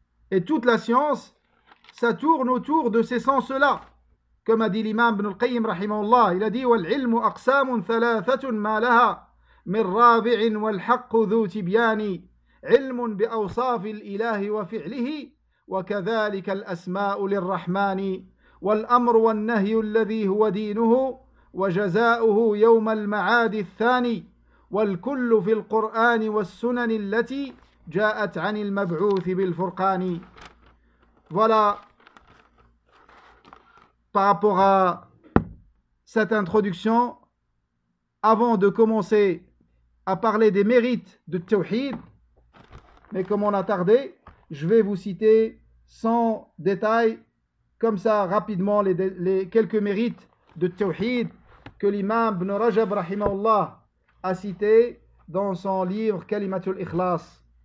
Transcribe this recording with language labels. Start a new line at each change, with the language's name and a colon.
French: Et toute la science, ça tourne autour de ces sens-là. Comme a dit l'imam Ibn al-Qayyim, rahimahullah, il a dit
Arabic: « Wal ilmu aqsamun thalathatun ma laha min rabi'in wal haqqu dhu tibyani » علم بأوصاف الإله وفعله وكذلك الأسماء للرحمن والأمر والنهي الذي هو دينه وجزاؤه يوم المعاد الثاني والكل في القرآن والسنن التي جاءت عن المبعوث بالفرقان.
French: Voilà, par rapport à cette introduction, avant de commencer à parler des mérites de Tawhid, mais comme on a tardé, je vais vous citer sans détail, comme ça rapidement, les quelques mérites de Tawhid que l'imam Ibn Rajab rahimahullah a cité dans son livre Kalimatul Ikhlas.